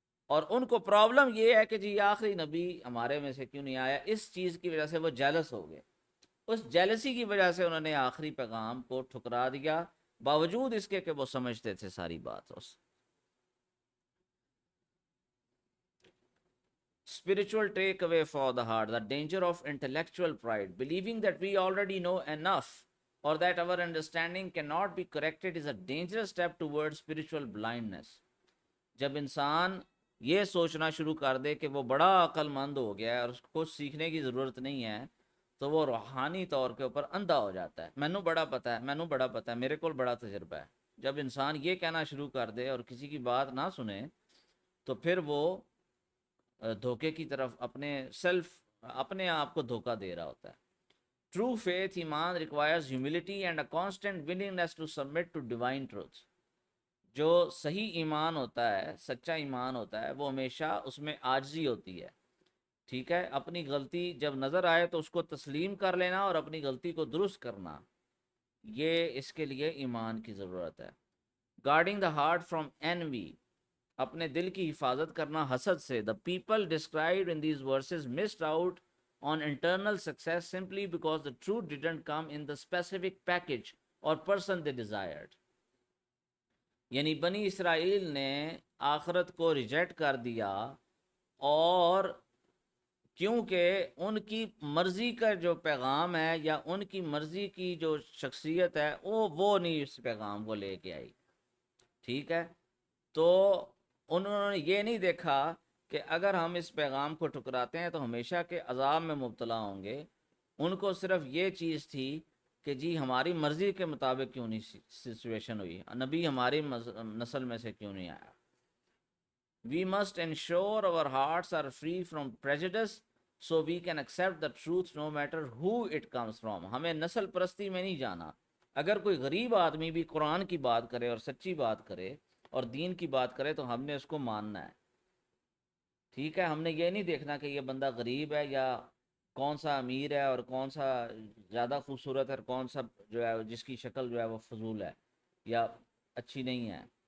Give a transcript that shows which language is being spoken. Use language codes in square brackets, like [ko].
[ur] اور ان کو پرابلم یہ ہے کہ جی آخری نبی ہمارے میں سے کیوں نہیں آیا. اس چیز کی وجہ سے وہ جیلس ہو گئے. اس جیلسی کی وجہ سے انہوں نے آخری پیغام کو ٹھکرا دیا، باوجود اس کے کہ وہ سمجھتے تھے ساری بات. [en] Spiritual takeaway for the heart, the danger of intellectual pride, believing that we already know enough or that our understanding cannot be corrected is a dangerous step towards spiritual blindness. [ur] جب انسان یہ سوچنا شروع کر دے کہ وہ بڑا عقل مند ہو گیا ہے اور اس کو سیکھنے کی ضرورت نہیں ہے تو وہ روحانی طور کے اوپر اندھا ہو جاتا ہے. [pa] مینوں بڑا پتہ ہے، مینوں بڑا پتہ ہے، میرے کول بڑا تجربہ ہے. [ur] جب انسان یہ کہنا شروع کر دے اور کسی کی بات نہ سنے تو پھر وہ دھوکے کی طرف اپنے آپ کو دھوکہ دے رہا ہوتا ہے. [en] True faith ایمان requires humility and a constant willingness to submit to divine truth. [ur] جو صحیح ایمان ہوتا ہے، سچا ایمان ہوتا ہے، وہ ہمیشہ اس میں عاجزی ہوتی ہے. ٹھیک ہے، اپنی غلطی جب نظر آئے تو اس کو تسلیم کر لینا اور اپنی غلطی کو درست کرنا، یہ اس کے لیے ایمان کی ضرورت ہے. [en] guarding the heart from envy، [ur] اپنے دل کی حفاظت کرنا حسد سے. [en] The people described in these verses missed out on internal success simply because the truth didn't come in the specific package or person they desired. [ur] یعنی بنی اسرائیل نے آخرت کو ریجیکٹ کر دیا اور کیونکہ ان کی مرضی کا جو پیغام ہے یا ان کی مرضی کی جو شخصیت ہے وہ نہیں اس پیغام کو لے کے آئی. ٹھیک ہے، تو انہوں نے یہ نہیں دیکھا کہ اگر ہم اس پیغام کو ٹھکراتے ہیں تو ہمیشہ کے عذاب میں مبتلا ہوں گے. ان کو صرف یہ چیز تھی کہ جی ہماری مرضی کے مطابق کیوں نہیں سچویشن ہوئی، نبی ہماری نسل میں سے کیوں نہیں آیا. [en] We must ensure our hearts are free from prejudice so we can accept the truth no matter who it comes from. [ur] ہمیں نسل پرستی میں نہیں جانا. اگر کوئی غریب آدمی بھی قرآن کی بات کرے اور سچی بات کرے اور دین کی بات کرے تو ہم نے اس کو ماننا ہے. ٹھیک ہے، ہم نے یہ نہیں دیکھنا کہ یہ بندہ غریب ہے یا کون سا امیر ہے اور کون سا زیادہ خوبصورت ہے اور کون سا جو ہے جس کی شکل جو ہے وہ فضول ہے یا اچھی نہیں ہے.